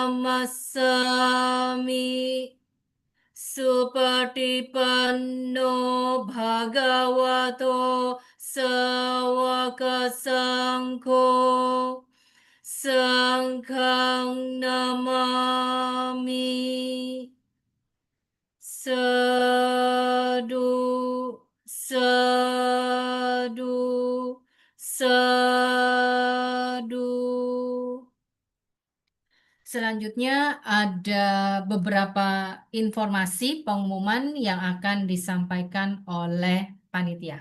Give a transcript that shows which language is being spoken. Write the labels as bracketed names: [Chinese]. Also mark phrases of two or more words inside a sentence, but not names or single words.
[Pali] Namassami Supatipanno Bhagavato Sawaka Sangho Sangkhang Namami Sadu Sadu Sadu. [Indonesian] Selanjutnya ada beberapa informasi pengumuman yang akan disampaikan oleh panitia.